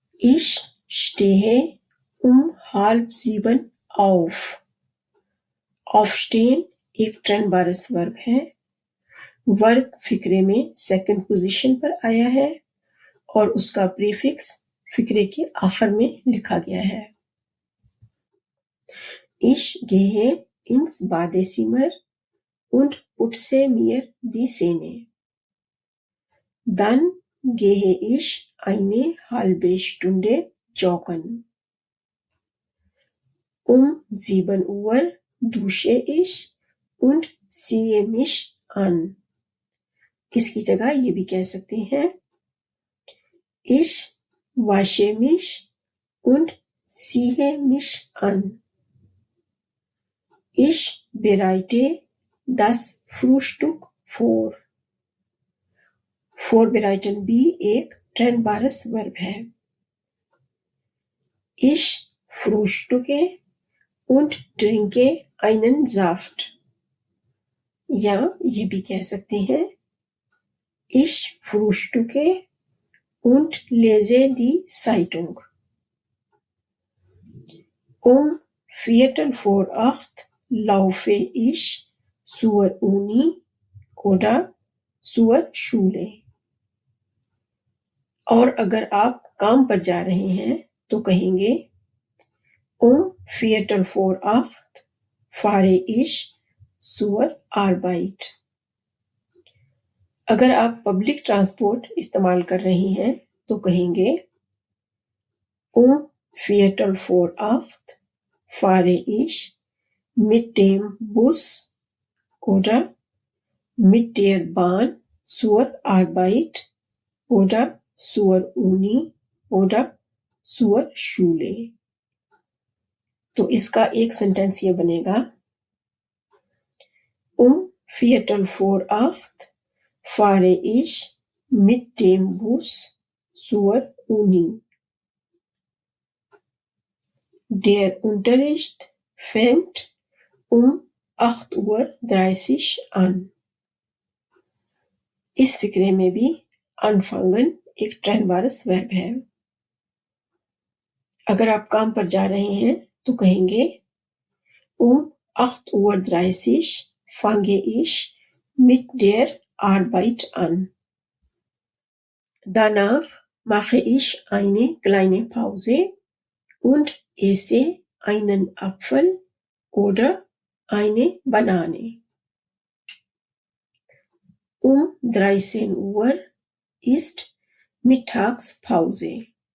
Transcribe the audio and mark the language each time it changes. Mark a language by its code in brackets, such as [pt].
[de] Ich stehe 6:30 auf. [hi] aufstehen एक ट्रेनबारस verb है। Verb फिक्रे में सेकंड पोजीशन पर आया है और उसका प्रीफिक्स फिक्रे के आखिर में लिखा गया है। [de] Ich gehe ins Badezimmer und putze mir die Zähne. Dann gehe ich eine halbe Stunde joggen. 7 Uhr dusche ich und ziehe mich an. [hi] इसकी जगह ये भी कह सकते हैं [de] Ich wasche mich und ziehe mich an. Ich bereite das Frühstück vor. [hi] Vorbereiten भी एक ट्रेनबारस verb है। [de] Ich frühstücke und trinke einen Saft. [hi] या ये भी कह सकते हैं [de] Ich frühstücke und lese die Zeitung. 7:15 laufe ich zur Uni oder zur Schule. [hi] और अगर आप काम पर जा रहे हैं तो कहेंगे [de] 7:15 fahre ich zur Arbeit. [hi] अगर आप पब्लिक ट्रांसपोर्ट इस्तेमाल कर रहे हैं तो कहेंगे [de] 7:15 fahre ich mit dem Bus oder mit der Bahn zur Arbeit oder zur Uni oder zur Schule. [hi] तो इसका एक सेंटेंस ये बनेगा [de] 7:15 fahre ich mit dem Bus zur Uni. Der Unterricht fängt 8:30 an. [hi] इस फिक्रे में भी anfangen एक ट्रेनबारस वर्ब है। अगर आप काम पर जा रहे हैं तो कहेंगे [de] 8:30 fange ich mit der Arbeit an. Danach mache ich eine kleine Pause und esse einen Apfel oder eine Banane. 13 Uhr ist Mittagspause.